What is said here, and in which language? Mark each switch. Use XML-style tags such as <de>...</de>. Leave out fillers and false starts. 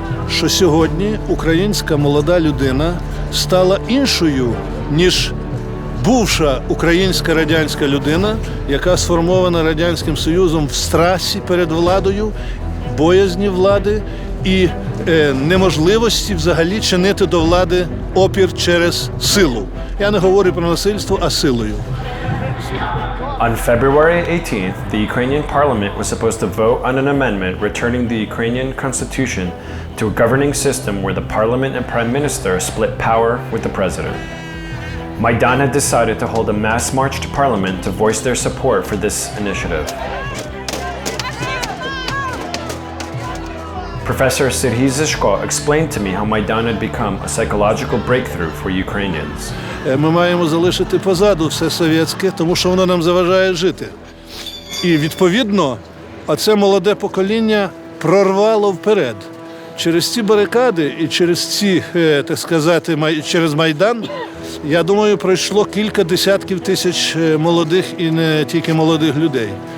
<uk>Що сьогодні українська молода людина стала іншою, ніж бувша українська радянська людина, яка сформована Радянським Союзом в страсі перед владою, боязні влади і неможливості взагалі чинити до влади опір через силу. Я не говорю про насильство, а силою.</uk> <en>On February 18th, the Ukrainian parliament was supposed to vote on an amendment returning the Ukrainian constitution to a governing system where the parliament and prime minister split power with the president. Maidan had decided to hold a mass march to parliament to voice their support for this initiative. Professor Serhiy Zishko explained to me how Maidan had become a psychological breakthrough for Ukrainians.</en> <uk>Ми маємо залишити позаду все совєтське, тому що воно нам заважає жити. І відповідно, оце молоде покоління прорвало вперед. Через ці барикади і через ці, так сказати, через Майдан, я думаю, пройшло кілька десятків тисяч молодих і не тільки молодих людей.</uk>